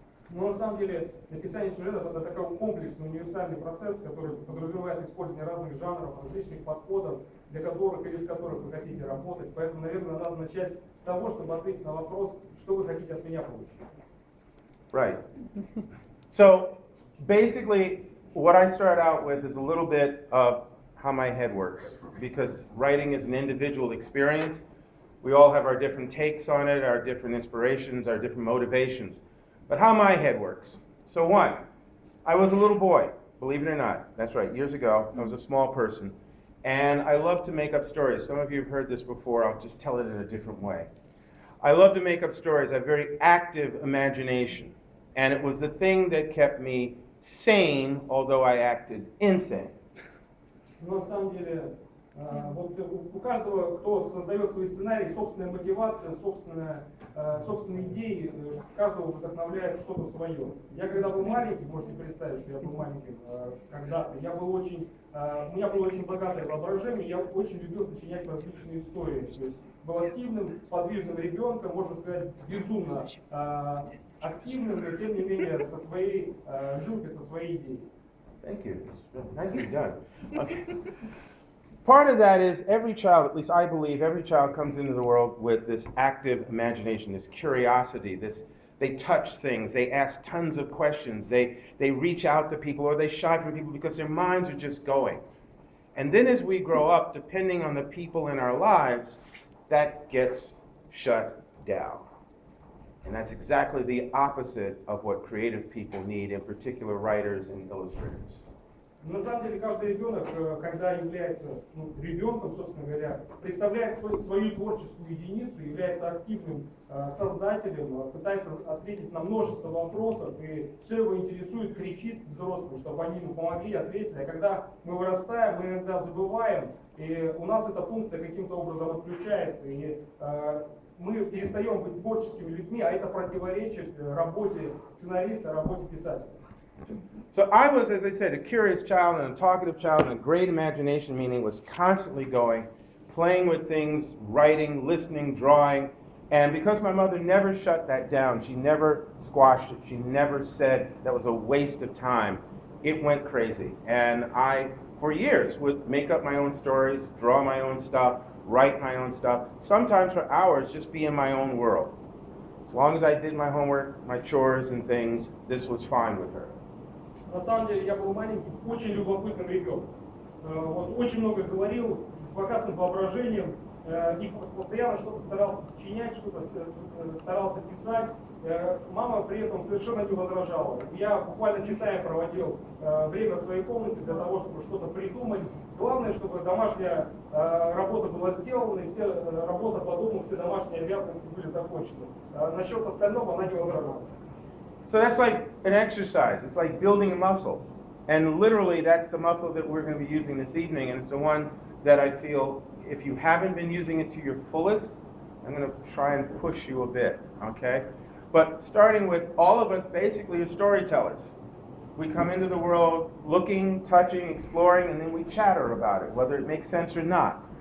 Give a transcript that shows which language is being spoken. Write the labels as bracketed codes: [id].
[ru] Но на самом деле написание сюжетов это такой комплексный, универсальный процесс, который подразумевает использование разных жанров, различных подходов, для которых или с которых вы хотите работать. Поэтому, наверное, надо начать с того, чтобы ответить на вопрос, что вы хотите от меня получить. [en] Right. So basically, what I start out with is a little bit of how my head works, because writing is an individual experience. We all have our different takes on it, our different inspirations, our different motivations. But how my head works. So one, I was a little boy, believe it or not. That's right, years ago, I was a small person. And I love to make up stories. Some of you have heard this before, I'll just tell it in a different way. I love to make up stories. I have a very active imagination. And it was the thing that kept me sane, although I acted insane. [ru] Но на самом деле, вот у каждого, кто создает свой сценарий, собственная мотивация, собственные идеи, каждого вдохновляет что-то свое. Я когда был маленький, можете представить, что я был маленьким когда-то, у меня было очень богатое воображение, я очень любил сочинять различные истории. То есть был активным, подвижным ребенком, можно сказать, безумно активным, но тем не менее со своей жилкой, со своей идеей. [en] Thank you. Nicely done. Okay. Part of that is every child, at least I believe, every child comes into the world with this active imagination, this curiosity, this They touch things, they ask tons of questions, they reach out to people, or they shy from people because their minds are just going. And then as we grow up, depending on the people in our lives, that gets shut down. And that's exactly the opposite of what creative people need, in particular writers and illustrators. [ru] На самом деле каждый ребенок, когда является ребенком, собственно говоря, представляет свою творческую единицу, является активным создателем, пытается ответить на множество вопросов, и все его интересует, кричит взрослым, чтобы они ему помогли, ответили. А когда мы вырастаем, мы иногда забываем, и у нас эта функция каким-то образом отключается, и мы перестаем быть творческими людьми, а это противоречит работе сценариста, работе писателя. [en] So I was, as I said, a curious child and a talkative child and a great imagination, meaning was constantly going, playing with things, writing, listening, drawing. And because my mother never shut that down, she never squashed it, she never said that was a waste of time, it went crazy. And I, for years, would make up my own stories, draw my own stuff, write my own stuff, sometimes for hours just be in my own world. As long as I did my homework, my chores and things, this was fine with her. [ru] На самом деле я был маленьким, очень любопытным ребенком. Вот, очень много говорил, с богатым воображением, и постоянно что-то старался сочинять, что-то старался писать. Мама при этом совершенно не возражала. Я буквально часами проводил время в своей комнате для того, чтобы что-то придумать. Главное, чтобы домашняя работа была сделана, и все работа по дому, все домашние обязанности были закончены. Насчет остального она не возражала. [en] So that's like an exercise. It's like building a muscle. And literally, that's the muscle that we're going to be using this evening. And it's the one that I feel, if you haven't been using it to your fullest, I'm going to try and push you a bit, okay? But starting with all of us basically are storytellers. We come into the world looking, touching, exploring, and then we chatter about it, whether it makes sense or not.